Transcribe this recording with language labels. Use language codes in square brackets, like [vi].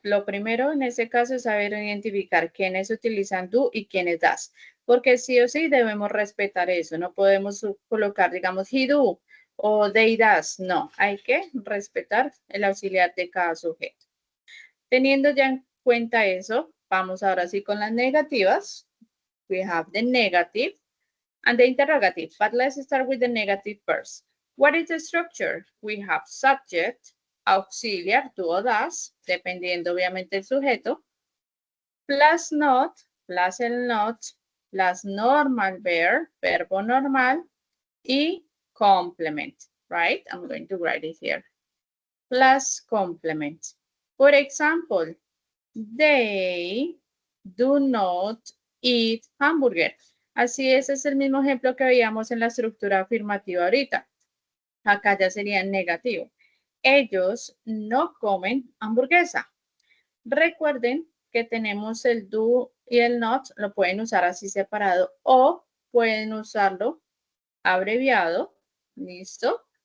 [es] Lo primero en este caso es saber identificar quiénes utilizan do y quiénes das. Porque sí o sí debemos respetar eso. No podemos colocar, digamos, [en] he do [es] o [en] they does. [es] No, hay que respetar el auxiliar de cada sujeto. Teniendo ya en cuenta eso, vamos ahora sí con las negativas. [en] We have the negative and the interrogative. But let's start with the negative first. What is the structure? We have subject, auxiliar, do o das, [es] dependiendo obviamente del sujeto, [en] plus not, plus el not, plus normal verb, [es] verbo normal, [en] y complement. right? I'm going to write it here. Plus complement. For example, they do not eat hamburger. [es] Así ese es el mismo ejemplo que veíamos en la estructura afirmativa ahorita. Acá ya sería negativo. Ellos no comen hamburguesa. Recuerden que tenemos el do y el not, lo pueden usar así separado o pueden usarlo abreviado, ¿listo?